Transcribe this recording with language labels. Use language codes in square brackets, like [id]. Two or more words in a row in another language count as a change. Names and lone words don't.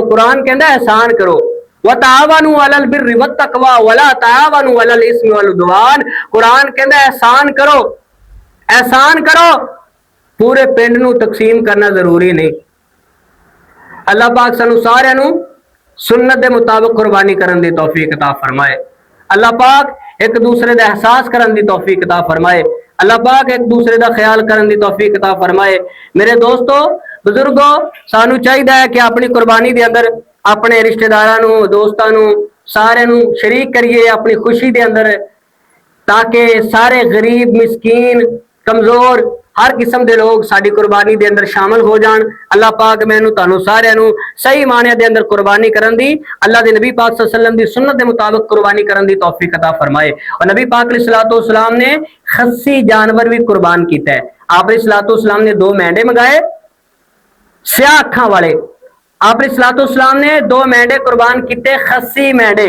[pa] قرآن کہندا احسان کرو, [ar] وتعاونوا على البر والتقوى ولا تعاونوا على الإثم والعدوان. [pa] قرآن کہندا احسان کرو، احسان کرو. پورے پنڈ نوں تقسیم کرنا ضروری نہیں. [ur] اللہ پاک [pa] سانوں ساریاں نوں [ur] سنت کے مطابق قربانی کرنے کی توفیق عطا فرمائے. اللہ پاک ایک دوسرے کا احساس کرنے کی توفیق عطا فرمائے. اللہ پاک ایک دوسرے کا خیال کرنے کی توفیق عطا فرمائے. [pa] میرے دوستوں بزرگوں، سانوں چاہیدا ہے کہ اپنی قربانی کے اندر اپنے رشتہ داروں دوستوں سارے شریک کریے اپنی خوشی کے اندر، تاکہ سارے غریب مسکین کمزور ہر قسم کے لوگ ساڈی قربانی کے اندر شامل ہو جان. اللہ پاک مینوں تہانوں ساریاں صحیح معنے کے اندر قربانی کرن دی، اللہ کے نبی پاک [ar] صلى الله عليه وسلم [pa] کی سنت کے مطابق قربانی کرن دی توفیق عطا فرمائے. [ur] اور نبی پاک [ar] عليه الصلاة والسلام [ur] نے خصی جانور بھی قربان کیا ہے. [pa] آپ [ar] عليه الصلاة والسلام [pa] نے 2 مینڈھے منگائے سیاہ اکھاں والے. [ur] آپ [ar] عليه الصلاة والسلام [ur] نے 2 مینڈھے قربان کیے خصی مینڈھے.